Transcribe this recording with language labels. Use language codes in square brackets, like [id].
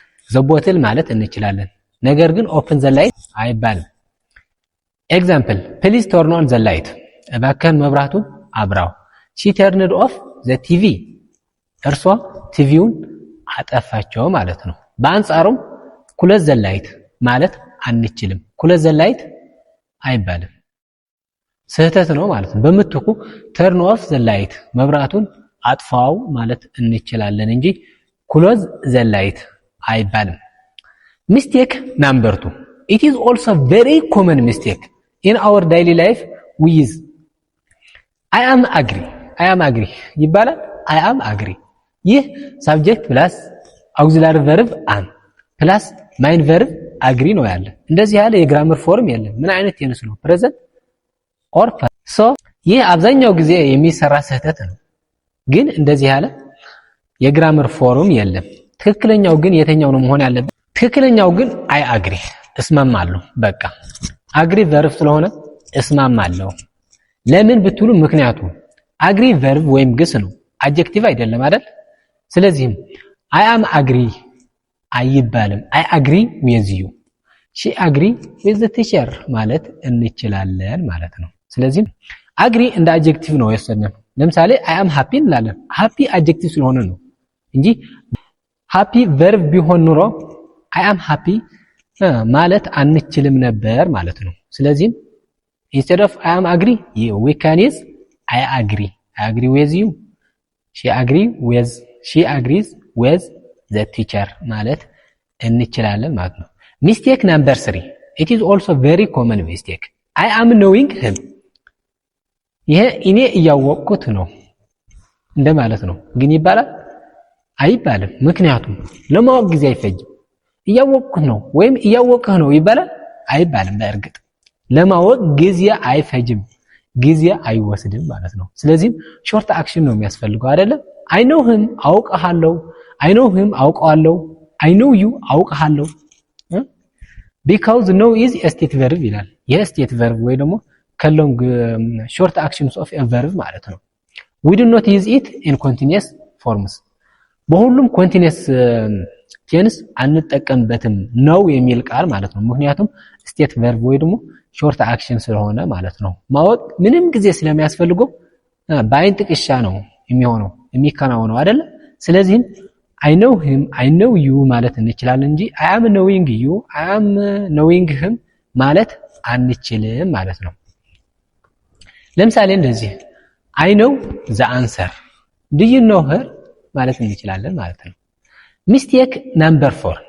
[en] ዘ ቦትል [am] ማለት እንችላለን። ነገር ግን [en] ኦፕን ዘ ላይት [am] አይባልም። [en] ኤግዛምፕል ፕሊዝ ተርን ኦን ዘ ላይት፣ [am] እባክህን መብራቱን አብራው። [en] ሺ ተርንድ ኦፍ ዘ ቲቪ፣ [am] እርሷ ቲቪውን አጠፋቸው ማለት ነው። በአንጻሩም [en] ኩለዝ ዘ ላይት [am] ማለት አንችልም። ኩለዝ ዘ ላይት አይባልም፣ ስህተት ነው ማለት ነው። በምትኩ [en] ተርን ኦፍ ዘ ላይት [am] መብራቱን አጥፋው ማለት እንችላለን እንጂ [en] ኩለዝ ዘ ላይት [am] አይባልም። [en] Mistake number 2. It is also very common mistake in our daily life with I am agree. I am agree [am] ይባላል። I am agree ይህ [en] subject plus auxiliary verb am plus main verb agree [am] ነው ያለ። እንደዚህ ያለ የግራመር ፎርም የለም። ምን አይነት ቴንስ ነው? [en] present or past። so [am] ይህ አብዛኛው ጊዜ የሚሰራ ስህተት ነው። ግን እንደዚህ ያለ የግራመር ፎርም የለም። ትክክለኛው ግን የትኛው ነው መሆን ያለበት? ትክክለኛው ግን [en] አይ አግሪ [am] እስማማለሁ። በቃ አግሪ ቨርብ ስለሆነ እስማማለሁ። ለምን ብትሉ ምክንያቱም አግሪ ቨርብ ወይም ግስ ነው፣ አድጀክቲቭ አይደለም አይደል? ስለዚህም [en] አይ አም አግሪ [am] አይባልም። [en] አይ አግሪ ዊዝ ዩ፣ ሺ አግሪ ዊዝ ዘ ቲቸር [am] ማለት እንችላለን ማለት ነው። ስለዚህም አግሪ እንደ አድጀክቲቭ ነው የወሰድነው። ለምሳሌ [en] አይ አም ሃፒ [am] እንላለን። ሃፒ አድጀክቲቭ ስለሆነ ነው እንጂ ሃፒ ቨርብ ቢሆን ኑሮ [en] I am happy [am] ማለት አንችልም ነበር ማለት ነው። ስለዚህም [en] instead of I am agree we can use I agree. I agree with you. She agrees with the teacher [am] ማለት እንችላለን ማለት ነው። [en] Mistake number 3. It is also very common mistake. I am knowing him. [am] ይሄ እኔ እያወቅኩት ነው እንደማለት ነው። ግን ይባላል አይባልም። ምክንያቱም ለማወቅ ጊዜ አይፈጅም። እያወቅኩት ነው ወይም እያወቅህ ነው ይባላል አይባልም። በእርግጥ ለማወቅ ጊዜ አይፈጅም፣ ጊዜ አይወስድም ማለት ነው። ስለዚህም ሾርት አክሽን ነው የሚያስፈልገው አይደለ? [en] I know him [am] አውቀሃለሁ፣ I know him አውቀዋለሁ፣ [en] I know you [am] አውቀሃለሁ። [en] because know is a state verb [am] ይላል። የስቴት verb ወይ ደግሞ ከሎንግ ሾርት አክሽንስ ኦፍ a verb ማለት ነው። [en] we do not use it in continuous forms። [am] በሁሉም ኮንቲኒየስ ቴንስ አንጠቀምበትም ነው የሚል ቃል ማለት ነው። ምክንያቱም ስቴት ቨርብ ወይ ደግሞ ሾርት አክሽን ስለሆነ ማለት ነው። ማወቅ ምንም ጊዜ ስለሚያስፈልገው በአይን ጥቅሻ ነው የሚሆነው የሚከናወነው አይደለ? ስለዚህም [en] I know him I know you [am] ማለት እንችላለን እንጂ [en] I am knowing you I am knowing him [am] ማለት አንችልም ማለት ነው። ለምሳሌ እንደዚህ [en] I know the answer do you know her [am] ማለት እንችላለን ማለት ነው። [en] Mistake number 4.